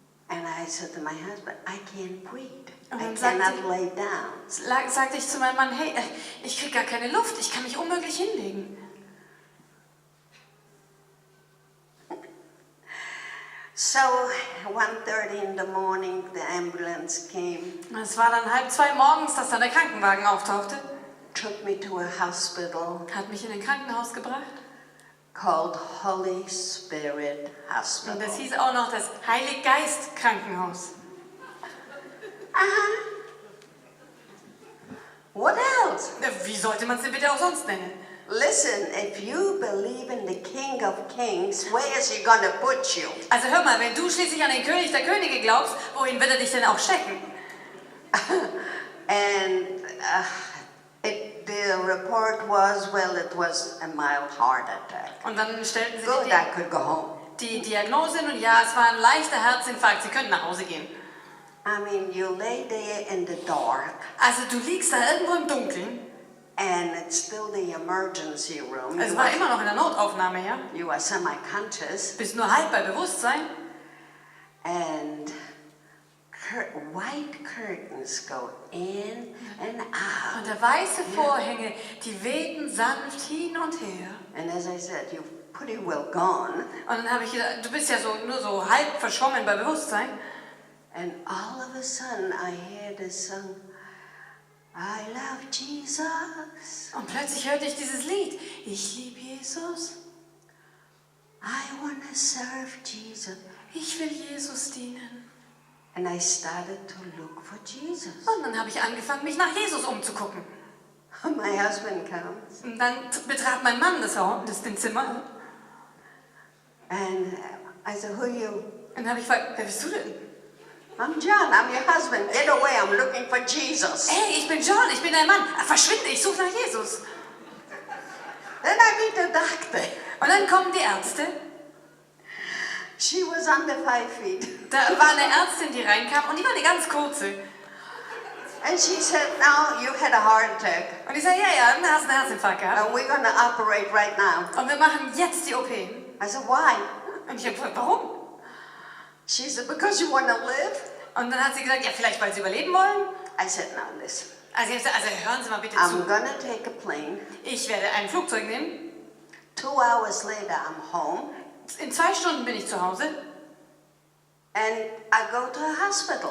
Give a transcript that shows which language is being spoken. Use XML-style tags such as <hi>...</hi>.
<en>And I said to my husband, I can't breathe.</en> <de>Und</de> <en>I</en> <de>dann sagte-</de> <en>cannot lay down.</en> <de>Sagte ich zu meinem Mann, hey, ich kriege gar keine Luft, ich kann mich unmöglich hinlegen.</de> <en>So 1:30 in the morning, the ambulance came,</en> <de>Und es war dann 1:30 morgens, dass dann der Krankenwagen auftauchte,</de> <en>took me to a hospital</en> <de>hat mich in ein Krankenhaus gebracht.</de> <en>called Holy Spirit</en> <de>Und</de> <en>Hospital.</en> <de>das hieß auch noch das Heiliggeist Krankenhaus.</de> <en>What else?</en> <de>Wie sollte man es denn bitte auch sonst nennen?</de> <en>Listen, if you believe in the King of Kings, where is he going to put you?</en> <de>Also hör mal, wenn du schließlich an den König der Könige glaubst, wohin wird er dich denn auch stecken?</de> <en>And the report was, well, it was a mild heart attack.</en> <de>Und dann stellten sie</de> <en>Good,</en> <de>dir</de> <en>I could go home.</en> <de>die Diagnose hin und ja, es war ein leichter Herzinfarkt, sie können nach Hause gehen.</de> <en>I mean, you lay there in the dark,</en> <de>Also du liegst da irgendwo im Dunkeln,</de> <en>and it's still the emergency room.</en> <de>es war immer noch in der Notaufnahme, ja?</de> <en>You are semi-conscious,</en> <de>Bist nur halb bei Bewusstsein</de> <en>and white curtains go in and out.</en> <de>und der weiße Vorhänge, die wehten sanft hin und her.</de> <en>And as I said, you're pretty well gone.</en> <de>Und dann habe ich gedacht, du bist ja nur so halb verschwommen bei Bewusstsein.</de> <en>And all of a sudden, I hear this song, I love Jesus.</en> <de>Und plötzlich hörte ich dieses Lied. Ich liebe Jesus.</de> <en>I want to serve Jesus.</en> <de>Ich will Jesus dienen.</de> <en>And I started to look for Jesus.</en> <de>Und dann habe ich angefangen, mich nach Jesus umzugucken.</de> <en>My husband comes</en> <de>Und dann betrat mein Mann den Zimmer.</de> <en>and I said, who are you?</en> <de>Und dann habe ich gefragt, wer bist du denn?</de> <en>I'm John, I'm your husband. Get away, I'm looking for Jesus.</en> <de>Hey, ich bin John, ich bin dein Mann. Verschwinde, ich suche nach Jesus.</de> <en>Then I meet the doctor.</en> <de>Und dann kommen die Ärzte.</de> <en>She was under 5 feet.</en> <de>Da war eine Ärztin, die reinkam und die war eine ganz kurze.</de> <en>And she said, now you had a heart attack.</en> <de>Und ich sage, ja, du hast einen Herzinfarkt gehabt.</de> <en>And we're going to operate right now.</en> <de>Und wir machen jetzt die OP.</de> <en>I said, why?</en> <de>Und ich habe gefragt, warum?</de> <en>She said, because you want to live?</en> <de>Und dann hat sie gesagt, ja, vielleicht, weil sie überleben wollen.</de> <en>I said, now listen.</en> <de>Also ich habe gesagt, also hören Sie mal bitte</de> <en>I'm</en> <de>zu.</de> <en>going to take a plane.</en> <de>Ich werde ein Flugzeug nehmen.</de> <en>2 hours later, I'm home.</en> <de>In 2 Stunden bin ich zu Hause.</de> <en>And I go to a hospital.</en>